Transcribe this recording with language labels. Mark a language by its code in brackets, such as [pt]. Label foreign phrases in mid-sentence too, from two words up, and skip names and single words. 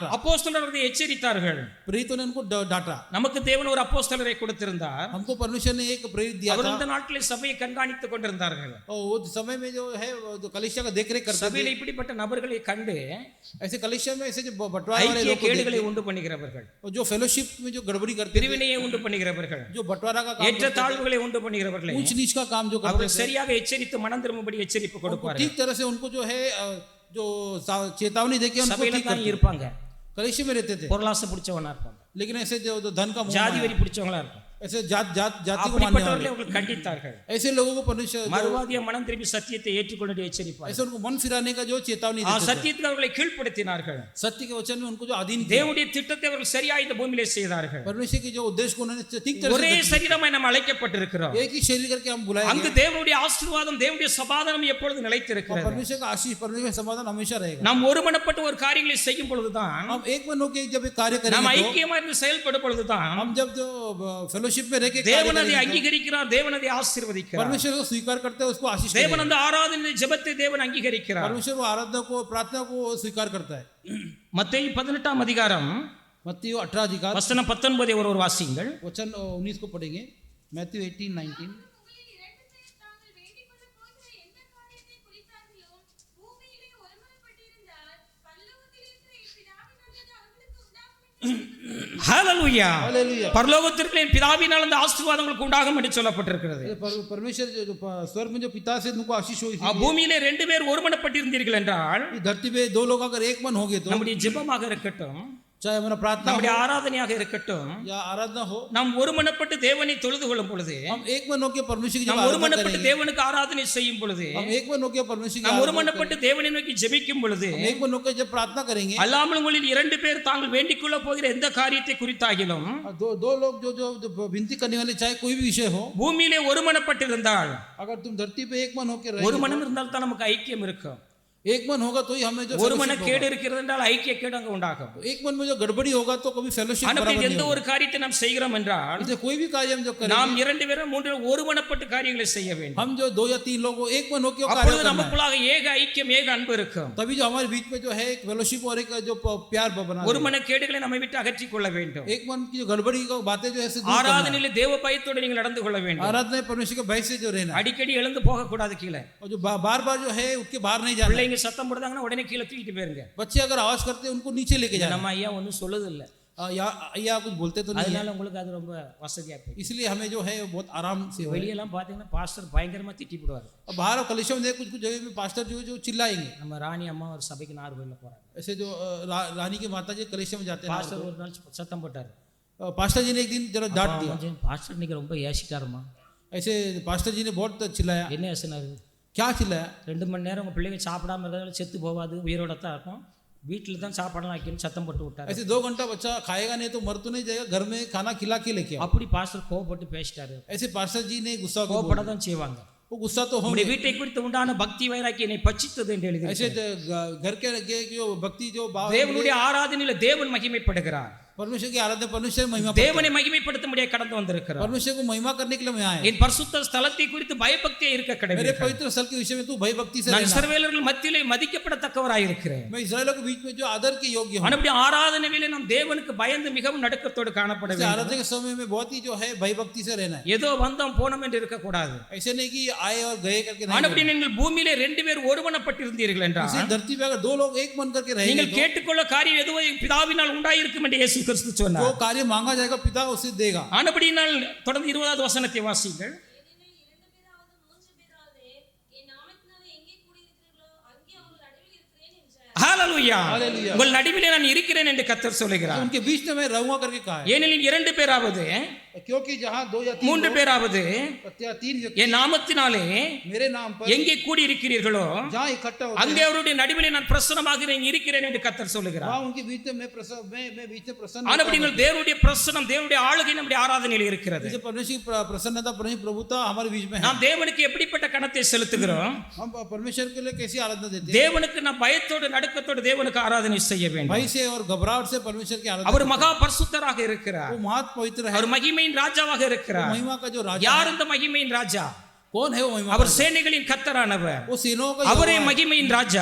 [ta] அப்போஸ்தலர்கள் அதை எச்சரித்தார்கள். [hi] प्रेरितों ने उनको डांटा. [ta] நமக்கு தேவன் ஒரு அப்போஸ்தலரை கொடுத்திருந்தார். [hi] हमको परमेश्वर ने एक प्रेरित दिया [ta] அவர் [hi] था. [ta] அந்த நாட்களில் சபையை கண்காணித்துக் கொண்டிருந்தார்கள். [hi] और वो समय में जो है जो कलीसिया का देखरेख करते [ta] சபையில் [hi] थे. [ta] இப்படிப்பட்ட நபர்களை கண்டு [hi] ऐसे कलीसिया में ऐसे जो बंटवारा वाले [ta] ஐக்கிய [hi] लोग को [ta] கேடுகளை [hi] देखते, [ta] உண்டு பண்ணுகிறவர்கள், [hi] और जो फेलोशिप में जो गड़बड़ी करते थे, [ta] பிரிவினையை உண்டு பண்ணுகிறவர்கள், [hi] जो बंटवारा का काम [ta] ஏற்ற தாழ்வுகளை உண்டு பண்ணுகிறவர்களை [hi] ऊंच नीच का काम जो करते [ta] அவர்கள் சரியாக எச்சரித்து மனம் திரும்பும்படி எச்சரிப்பு கொடுப்பார்கள். [hi] ठीक तरह से उनको जो है जो चेतावनी देके उनको [ta] சபையில [hi] ठीक [ta] தான் [hi] करते, [ta] இருப்பாங்க, [hi] कलीसिया में रहते थे, [ta] பொருளாசை பிடிச்சவனா இருப்பாங்க, [hi] लेकिन ऐसे जो धन का मोह [ta] ஜாதி [hi] है, [ta] வெறி பிடிச்சவங்களா இருப்பாங்க. [hi] ऐसे जाति को मानने [ta] அப்படிப்பட்டவர்களை [hi] वाले, [ta] அவர்கள் கண்டித்தார்கள். [hi] ऐसे लोगों को परमेश्वर [ta] மறுவாதிய மனம் திரும்பி சத்தியத்தை ஏற்றுக்கொண்டு எச்சரிப்பார்கள். [hi] ऐसे उनको मन फिराने का जो चेतावनी देते थे, [ta] சத்தியத்துக்கு அவர்களை கீழ்ப்படுத்தினார்கள். [hi] सत्य के वचन में उनको जो अधीन किया, [ta] தேவனுடைய திட்டத்தை அவர்கள் சரியா இந்த பூமியிலே செய்தார்கள். [hi] परमेश्वर के जो उद्देश्य को उन्होंने ठीक तरह [ta] ஒரே [hi] से [ta] சரீரமாய் நாம் அழைக்கப்பட்டிருக்கிறோம். [hi] एक ही शरीर करके हम बुलाए [ta] அங்கு [hi] गए, [ta] தேவனுடைய ஆசீர்வாதம், தேவனுடைய சமாதானம் எப்பொழுது [hi] और [ta] நிலைத்திருக்கிறது. [hi] परमेश्वर का आशीष, परमेश्वर का समाधान हमेशा रहेगा. [ta] நாம் ஒருமனப்பட்ட ஒரு காரியங்களை செய்யும் பொழுதுதான், [hi] हम एक मन होकर जब एक कार्य [ta] நாம் [hi] करेंगे, [ta] ஐக்கியமா இருந்து செயல்படும் பொழுதுதான் [hi] हम जब जो फेलोशिप में रह के कार्य [ta] தேவன் அதை [hi] करेंगे, [ta] அங்கீகரிக்கிறார், தேவன் அதை ஆசீர்வதிக்கிறார். [hi] परमेश्वर को स्वीकार करते हैं, उसको आशीष [ta] தேவன் [hi] करेगा. [ta] அந்த ஆராதனை ஜெபத்தை தேவன் அங்கீகரிக்கிறார். [hi] परमेश्वर वो आराधना को, प्रार्थना को स्वीकार करता है. [ta] மத்தேயு 18 அதிகாரம் [hi] मत्ती 18 अधिकार [ta] வசனம் 19 ஒரு வாசியுங்கள். [hi] वचन 19 को पढ़ेंगे. मैथ्यू 18:19. [ta] உங்களில் 2 பேர் தாங்கள் வேண்டிக் கொள்ளப் போகிற எந்த காரியத்தை குறித்தார்களோ பூமியிலே ஒருமனப்பட்டிருந்தால் பரலோகத்தில் இருக்கிற என் பிதாவின் நல்லது அவர்களுக்கு உண்டாகும் என்று ஹalleluya. [hi] हालेलुया. [ta] பரலோகத்திற்கு என் பிதாவினால் அந்த ஆசீர்வாதங்களுக்கு உண்டாகும் என்று சொல்லப்பட்டிருக்கிறது. [hi] परमेश्वर जो स्वर्ग में जो पिता से तुमको आशीष हुई थी, [ta] பூமியிலே 2 பேர் ஒருமனப்பட்டிருந்தீர்கள் என்றால் [hi] धरती पे 2 लोग अगर एक मन हो गए तो, [ta] நம்முடைய ஜெபமாக இருக்கட்டும், [hi] चाहे हमारा प्रार्थना [ta] நம்முடைய [hi] हो [ta] ஆராதனையாக இருக்கட்டும், [hi] या आराधना हो, [ta] நாம் ஒருமனப்பட்டு தேவனை தொழுது கொள்ளும் பொழுது, [hi] हम एक मन होकर परमेश्वर की जब [ta] நாம் [hi] आराधना [ta] ஒருமனப்பட்டு [hi] करेंगे, [ta] தேவனுக்கு ஆராதனை செய்யும் பொழுது, [hi] हम एक मन होकर परमेश्वर की [ta] நாம் [hi] आराधना [ta] ஒருமனப்பட்டு தேவனை நோக்கி ஜெபிக்கும் பொழுது, [hi] हम एक मन होकर जब प्रार्थना करेंगे, [ta] அல்லாமல் உங்களில் 2 பேர் தாங்கள் வேண்டிக் கொள்ள போகிற எந்த காரியத்தை குறித்தாகிலும் [hi] दो लोग जो विनती करने वाले, चाहे कोई भी विषय हो, [ta] பூமியிலே ஒருமனப்பட்டிருந்தால், [hi] अगर तुम धरती पे एक मन होकर [ta] ஒரு [hi] रहे, [ta] மனம் இருந்தால் தான் நமக்கு ஐக்கியம் இருக்கும். [hi] एक मन होगा तो ही हमें जो [ta] ஒரு மன [hi] fellowship [ta] கேடு [hi] होगा. [ta] இருக்கிறது என்றால் ஐக்கிய கேடு அங்கு உண்டாகும். [hi] एक मन में जो गड़बड़ी होगा तो कभी फेलोशिप [ta] ஆனால் [hi] बराबर [ta] எந்த [hi] नहीं [ta] ஒரு [hi] होगा. [ta] காரியத்தை நாம் செய்கிறோம் என்றால், [hi] इसलिए कोई भी कार्य हम जो [ta] நாம் [hi] करेंगे, [ta] 2 பேரும் 3 பேரும் ஒருமனப்பட்டு காரியங்களை செய்ய வேண்டும். [hi] हम जो 2 या 3 लोग एक मन होकर कार्य [ta] அப்பொழுது [hi] करना है, [ta] நமக்குள்ளாக ஏக ஐக்கியம், ஏக அன்பு இருக்கும். [hi] तभी जो हमारे बीच में जो है एक फेलोशिप और एक जो प्यार बना [ta] ஒரு மன கேடுகளை நம்மை விட்டு அகற்றிக் கொள்ள வேண்டும். [hi] एक मन की जो गड़बड़ी की बातें जो है दूर करना है. [ta] ஆராதனையிலே தேவ பயத்தோடு நீங்கள் நடந்து கொள்ள வேண்டும். [hi] आराधना परमेश्वर के भय से जो रहना है, [ta] அடிக்கடி எழுந்து போக கூடாது கீழே. [hi] और जो बार बार जो है उसके बाहर नहीं जाना है. [ta] பிள்ளைங்க சத்தம் போடுறாங்கன்னா உடனே கீழே தூக்கிட்டு போயிருங்க. [hi] बच्चे अगर आवाज करते हैं उनको नीचे लेके जाना. [ta] நம்ம ஐயா ஒன்றும் சொல்லுது இல்ல, [hi] या कुछ बोलते तो नहीं है, [ta] அதனால உங்களுக்கு அது ரொம்ப வசதியா போயிடும். [hi] इसलिए हमें जो है बहुत आराम से हो. [ta] வெளியெல்லாம் பாத்தீங்கன்னா பாஸ்டர் பயங்கரமா திட்டி போடுவாரு. [hi] अब बाहर कलिसिया में कुछ कुछ जगह में पास्टर जो चिल्लाएंगे. [ta] நம்ம ராணி அம்மா ஒரு சபைக்கு நார்வேல போறாங்க. [hi] ऐसे जो रानी के माता जी कलिसिया में जाते हैं, [ta] பாஸ்டர் ஒரு நாள் சத்தம் போட்டாரு. [hi] पास्टर जी ने एक दिन जरा डांट दिया. [ta] பாஸ்டர் இன்னைக்கு ரொம்ப ஏசிட்டாருமா. [hi] ऐसे पास्टर जी ने बहुत चिल्लाया. [ta] என்ன ஏசினாரு? [hi] क्या चिल्लाया? [ta] 2 மணி நேரம் உங்க பிள்ளைங்க சாப்பிடாம இருக்கிறதால செத்து போகாது, உயிரோட தான் இருக்கும், வீட்டில் தான் சாப்பாடெல்லாம் வைக்கணும் சத்தம் போட்டு விட்டாரு. [hi] ऐसे 2 घंटा बच्चा खाएगा नहीं तो मर तो नहीं जाएगा, घर में खाना खिला के लेके आओ. [ta] அப்படி பாஸ்டர் கோவப்பட்டு பேசிட்டாரு. [hi] ऐसे पास्टर जी ने गुस्सा को [ta] கோவப்பட தான் செய்வாங்க. [hi] वो गुस्सा तो [ta] உங்களுடைய [hi] होंगे. [ta] வீட்டை குறித்து உண்டான பக்தி வைராக்கி என்னை பட்சித்தது என்று எழுதி. [hi] ऐसे घर के जो भक्ति जो भाव, [ta] தேவனுடைய ஆராதனையில தேவன் மகிமைப்படுகிறார். [hi] परमेश्वर की आराधना परमेश्वर महिमा, [ta] தேவனை மகிமைப்படுத்த முடிய கடந்து வந்திருக்கிறார். [hi] परमेश्वर को महिमा करने के लिए मैं आया. [ta] என் பரிசுத்த ஸ்தலத்தை குறித்து பயபக்தியா இருக்க [hi] मेरे [ta] கடவுள். [hi] पवित्र स्थल के विषय में तू भय भक्ति से [ta] நான் [hi] रहना. [ta] இஸ்ரவேலர்கள் மத்தியிலே மதிக்கப்படத்தக்கவராய் இருக்கிறேன். [hi] मैं इस्राएलियों के बीच में जो आदर के योग्य हूं. [ta] ஆனபடி ஆராதனையிலே நாம் தேவனுக்கு பயந்து மிகவும் நடுக்கத்தோடு காணப்பட வேண்டும். [hi] आराधना के समय में बहुत ही जो है भय भक्ति से रहना है. [ta] ஏதோ வந்தோம் போனோம் என்று இருக்க கூடாது. [hi] ऐसे नहीं कि आए और गए करके नहीं. [ta] ஆனபடி நீங்கள் பூமியிலே 2 பேர் ஒருமனப்பட்டிருந்தீர்கள் என்றால், [hi] इसी धरती पे अगर 2 लोग एक मन करके रहेंगे [ta] நீங்கள் கேட்டுக்கொள்ள காரியம் எதுவோ என் பிதாவினால் உண்டாயிருக்கும் என்று இயேசு கிறிஸ்து [hi] जो [ta] சொன்னார். [hi] कार्य मांगा जाएगा पिता उसे देगा. [ta] ஆனபடியினால் தொடர்ந்து 20வது வசனத்தை வாசியுங்கள். ஏனெனில் 2 பேராவது 3 பேராவது என் நாமத்தினாலே எங்கே கூடியிருக்கிறீர்களோ அங்கே அவர்கள் நடுவில் இருக்கிறேன் என்றார். ஹalleluya. Hallelujah. உங்கள் நடுவிலே நான் இருக்கிறேன் என்று கர்த்தர் சொல்கிறார். [hi] उनके बीच में मैं रहूंगा करके कहा है. [ta] ஏனெனில் 2 பேராவது [hi] क्योंकि जहां 2 या 3 [ta] 3 பேராவது [hi] 3 व्यक्ति [ta] என் நாமத்தினாலே [hi] मेरे नाम पर [ta] எங்கே கூடி இருக்கிறீர்களோ [hi] जहां इकट्ठा होते [ta] அங்கே அவருடைய நடுவிலே நான் பிரசன்னமாக இருக்கிறேன் என்று கர்த்தர் சொல்கிறார். [hi] वहां उनके बीच में मैं बीच में प्रसन्न. [ta] ஆனபடியினால் தேவனுடைய பிரசன்னம், தேவனுடைய ஆளுகை நம்முடைய ஆராதனையில் இருக்கிறது. [hi] जैसे परमेश्वर की प्रसन्नता, परमेश्वर प्रभुता हमारे बीच में है. [ta] நாம் தேவனுக்கு எப்படிப்பட்ட கணத்தை செலுத்துகிறோம்? [hi] हम परमेश्वर के लिए कैसी आराधना देते हैं? [ta] தேவனுக்கு நாம் பயத்தோடு நடுக்கத்தோடு தேவனுக்கு ஆராதனை செய்ய வேண்டும். [hi] भय से और घबराहट से परमेश्वर की आराधना. [ta] அவர் மகா பரிசுத்தராக இருக்கிறார். [hi] वो महात पवित्र है. [ta] அவர் மகிமையின் ராஜாவாக இருக்கிறார். [hi] महिमा का जो राजा [ta] யார் இந்த மகிமையின் ராஜா? [hi] कौन है वो महिमा [ta] அவர் [hi] का राजा? [ta] சேனைகளின் கர்த்தரானவர், [hi] वो सेनाओं का [ta] அவரே [hi] यहोवा है। [ta] மகிமையின் ராஜா.